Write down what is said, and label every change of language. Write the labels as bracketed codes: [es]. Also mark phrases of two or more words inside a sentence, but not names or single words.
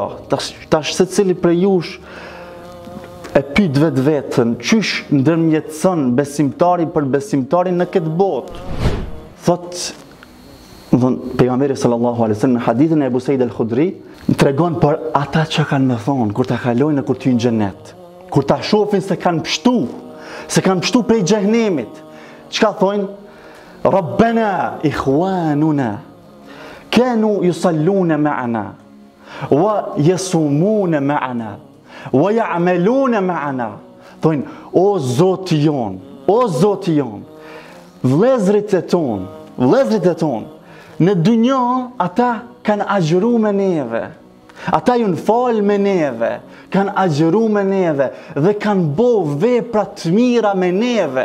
[sq] Tash secili prej jush e pyet vetveten, qysh ndërmjetëson besimtari për besimtarin në këtë botë? Thot pejgamberi [ar] صلى الله عليه وسلم [sq] në hadithin e Abu Said al-Khudri tregon për ata që kanë më thonë kur ta kalojnë kur ty në xhenet, kur ta shohin se kanë pështu prej xhehenemit. Çka thonë? [ar] ربنا إخواننا كانوا يصلون معنا ويصومون معنا ويعملون معنا. [sq] Thonë, o Zoti jon, vëllezërit e ton, në dunjë ata kanë agjëru me neve, ata ju në falë me neve, kanë agjëru me neve dhe kanë bo vepra të mira me neve.